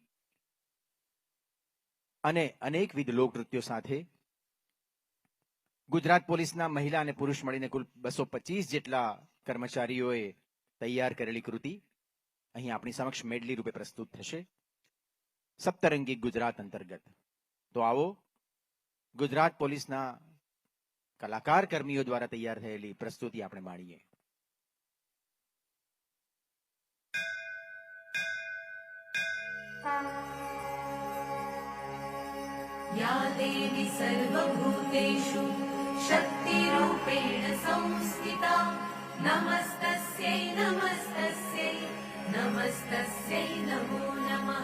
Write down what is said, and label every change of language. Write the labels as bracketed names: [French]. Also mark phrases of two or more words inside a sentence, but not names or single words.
[Gujarati] અને અનેકવિધ લોકનૃત્યો સાથે ગુજરાત પોલીસના મહિલા અને પુરુષ મળીને કુલ 225 જેટલા કર્મચારીઓએ તૈયાર કરેલી કૃતિ અહીં આપણી સમક્ષ મેડલી રૂપે પ્રસ્તુત થશે સપ્તરંગી ગુજરાત અંતર્ગત. તો આવો ગુજરાત પોલીસના કલાકાર કર્મીઓ દ્વારા તૈયાર થયેલી પ્રસ્તુતિ આપણે માણીએ. [Sanskrit] या देवी सर्वभूतेषु शक्तिरूपेण संस्थिता नमस्तस्यै नमस्तस्यै नमस्तस्यै नमो नमः.